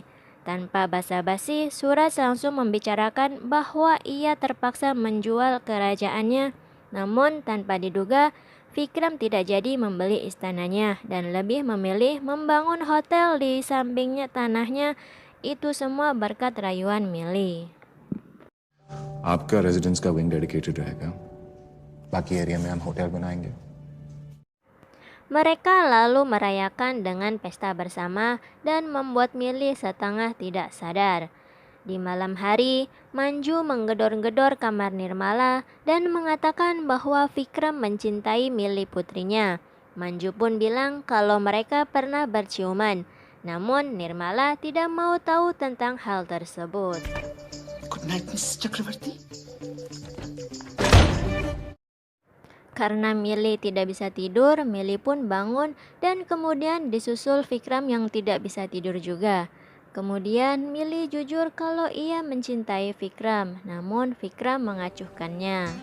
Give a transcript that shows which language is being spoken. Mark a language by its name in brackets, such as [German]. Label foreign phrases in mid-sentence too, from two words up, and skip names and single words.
[Indonesian] Tanpa basa-basi, Suraj langsung membicarakan bahwa ia terpaksa menjual kerajaannya. Namun tanpa diduga, Vikram tidak jadi membeli istananya dan lebih memilih membangun hotel di sampingnya tanahnya. Itu semua berkat rayuan Millie. [Hindi] आपका रेजिडेंस का [English] wing dedicated [Hindi] रहेगा, बाकी एरिया में हम होटल बनाएंगे। [Indonesian] Mereka lalu merayakan dengan pesta bersama dan membuat Millie setengah tidak sadar. Di malam hari, Manju menggedor-gedor kamar Nirmala dan mengatakan bahwa Vikram mencintai Millie putrinya. Manju pun bilang kalau mereka pernah berciuman. Namun Nirmala tidak mau tahu tentang hal tersebut. [English] Good night Miss Chakravarti. [Indonesian] Karena Millie tidak bisa tidur, Millie pun bangun dan kemudian disusul Vikram yang tidak bisa tidur juga. Kemudian Millie jujur kalau ia mencintai Vikram, namun Vikram mengacuhkannya.